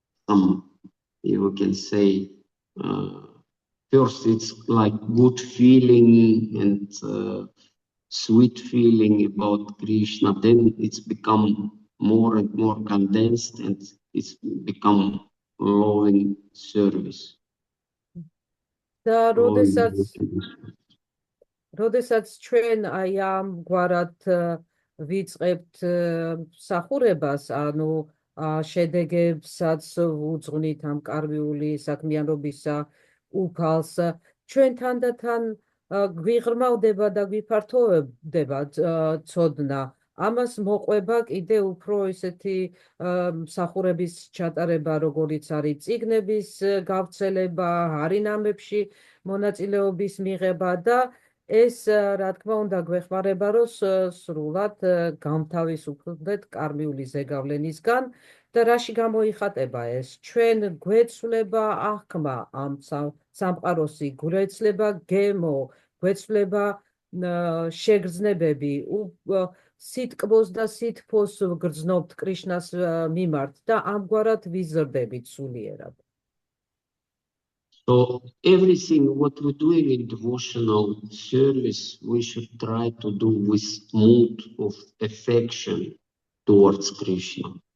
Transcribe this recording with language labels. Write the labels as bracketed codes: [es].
[en] Some, you can say, first it's like good feeling and sweet feeling about Krishna. Then it's become more and more condensed and it's become loving service. [ka] და როდესაც ჩვენ აი ამ გვარად ვიწყებთ მსახურებას, ანუ შედეგებსაც უძღვნით ამ კარმიული საქმიანობისა უფალს, ჩვენ თანდათან გვიღრმავდება და გვიფართოვდება ცოდნა. ამას მოყვება კიდე უფრო ისეთი მსახურების ჩატარება, როგორიც არის წიგნების გავრცელება, ჰარინამებში მონაწილეობის მიღება და ეს, რა თქმა უნდა, გვეხმარება, რომ სრულად გამთავისუფლდეთ კარმიული ზეგავლენისგან და რაში გამოიხატება ეს? ჩვენ გვეცვლება აღქმა ამ სამყაროსი, გვეცვლება გემო, გვეცვლება შეგრძნებები, სიტკბოს და სითფოს ვგრძნობთ კრიშნას მიმართ და ამგვარად ვიზრდებით სულიერად. [en] So everything what we're doing in devotional service, we should try to do with mood of affection towards Krishna.